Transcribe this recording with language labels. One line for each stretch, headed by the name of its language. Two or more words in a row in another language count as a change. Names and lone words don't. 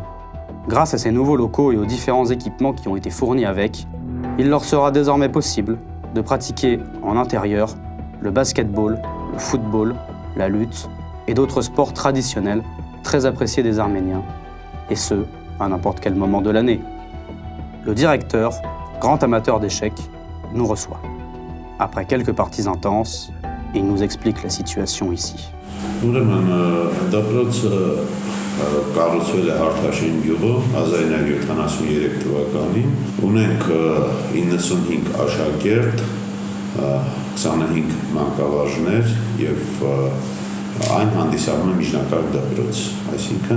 French: Grâce à ces nouveaux locaux et aux différents équipements qui ont été fournis avec, il leur sera désormais possible de pratiquer en intérieur le basketball, le football, la lutte et d'autres sports traditionnels très appréciés des Arméniens, et ce, à n'importe quel moment de l'année. Le directeur, grand amateur d'échecs, nous reçoit. Après quelques parties intenses, il nous explique la situation ici.
Armenian: Կառուցվել է Արթաշեն գյուղը 1973 թվականին։ Ունենք 95 աշակերտ, 25 մանկավարժներ եւ այն հանդիսանում է միջնակարգ դպրոց, այսինքն